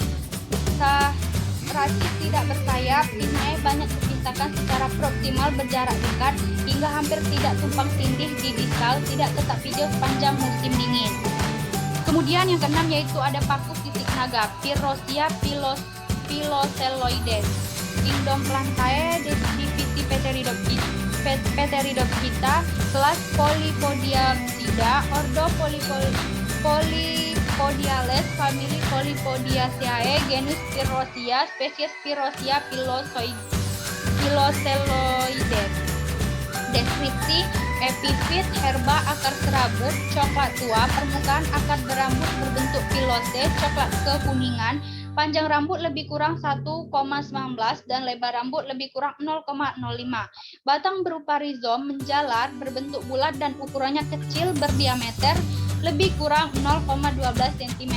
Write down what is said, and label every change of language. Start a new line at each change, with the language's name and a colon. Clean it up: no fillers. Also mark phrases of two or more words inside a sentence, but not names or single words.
Indonesian: rachis tidak bersayap, pinnae banyak dipisahkan secara proksimal berjarak dekat, hingga hampir tidak tumpang tindih di distal, tidak tetap hijau sepanjang musim dingin. Kemudian yang keenam yaitu ada paku sisik naga, Pyrrhosia pilocelloides. Kingdom Plantae, divisi Pteridophyta, kelas Polypodiapsida, ordo Polypodiales, famili Polypodiaceae, genus Spirosia, spesies Spirosia piloceloides. Deskripsi: epifit, herba, akar serabut, coklat tua, permukaan akar berambut berbentuk pilose, coklat kekuningan, panjang rambut lebih kurang 1,19 dan lebar rambut lebih kurang 0,05. Batang berupa rizom menjalar, berbentuk bulat dan ukurannya kecil, berdiameter lebih kurang 0,12 cm.